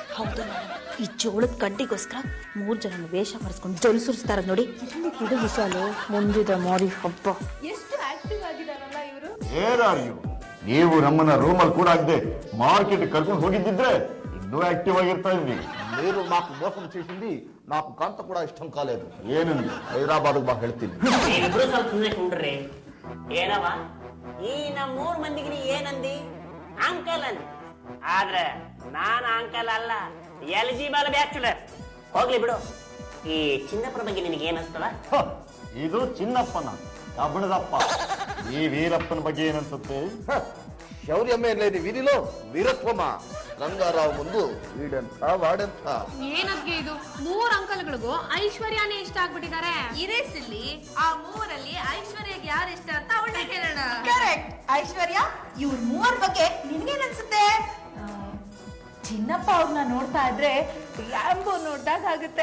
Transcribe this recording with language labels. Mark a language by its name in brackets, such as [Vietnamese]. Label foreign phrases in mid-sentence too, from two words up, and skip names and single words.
[Kannada] ಹೌದು, ಈ ಜೋಳದ ಕಡ್ಡಿಗೋಸ್ಕರ 3 ಜನ ವೇಷ ಮಾಡಿಸ್ಕೊಂಡು ಜೊಲ್ ಸುರಿಸ್ತಾರ ನೋಡಿ. ಇದು ವಿಶಾಲು ಮುಂದಿದ ಮಾರಿ ಹಬ್ಬ. ಎಷ್ಟು ಆಕ್ಟಿವ್ ಆಗಿದಾರಲ್ಲ ಇವರು. ನೀವು ನಮ್ಮನ್ನ ರೂಮಲ್ಲಿ ಕೂಡ ಆಗದೆ ಮಾರ್ಕೆಟ್ ಕರ್ಕೊಂಡು ಹೋಗಿದ್ದಿದ್ರೆ ಇನ್ನೂ ಆಕ್ಟಿವ್ ಆಗಿರ್ತಾ ಇದ್ವಿ. [Telugu] మీరు నాకు మోసం చేసింది, నాకు కాంత కూడా ఇష్టం కాలేదు. [Kannada] ಏನಂದ್ರೆ హైదరాబాద్ బా ಹೇಳ್ತೀನಿ. ನೀವಿಬ್ರು ಸ್ವಲ್ಪ ಸುಮ್ಮನೆ ಕುಂಡ್ರಿ. ಏನವ ಈ ನಮ್ಮ 3 ಮಂದಿಗೆ ನೀ ಏನಂದಿ? ಅಂಕಲ್ ಅಂದಿ. ಆದ್ರೆ ನಾನು ಅಂಕಲ್ ಅಲ್ಲ, [English] eligible bachelor. [Kannada] ಹೋಗ್ಲಿ ಬಿಡು. ಈ ಚಿನ್ನಪ್ಪನ ಬಗ್ಗೆ ನಿನಗೆ ಏನನ್ಸ್ತದ? ಇದು ಚಿನ್ನಪ್ಪನ ಕಬ್ಬಣದಪ್ಪ. ಈ ವೀರಪ್ಪನ ಬಗ್ಗೆ ಏನನ್ಸುತ್ತೆ? [Telugu] శౌర్యమే లేని వీరిలో వీరత్వమా? రంగారావు ముందు వీడంత వాడంత. [Kannada] ಏನದ್ಗೆ ಇದು? 3 ಅಂಕಲ್ಗಳಿಗೂ ಐಶ್ವರ್ಯನೇ ಇಷ್ಟ ಆಗ್ಬಿಟ್ಟಿದ್ದಾರೆ. ಇರೇ ಸಿಲ್ಲಿ, ಆ 3ರಲ್ಲಿ ಐಶ್ವರ್ಯಗೆ ಯಾರು ಇಷ್ಟ ಅಂತ ಅವಳೇ ಕೇಳೋಣ. ಕರೆಕ್ಟ್. ಐಶ್ವರ್ಯ, ಇವ್ರ 3 ಬಗ್ಗೆ ನಿನ್ಗೇನ್ ಅನ್ಸುತ್ತೆ? ಚಿನ್ನಪ್ಪ ಅವ್ರನ್ನ ನೋಡ್ತಾ ಇದ್ರೆ ರ್ಯಾಂಬೋ ನೋಡ್ದಾಗ ಆಗುತ್ತೆ.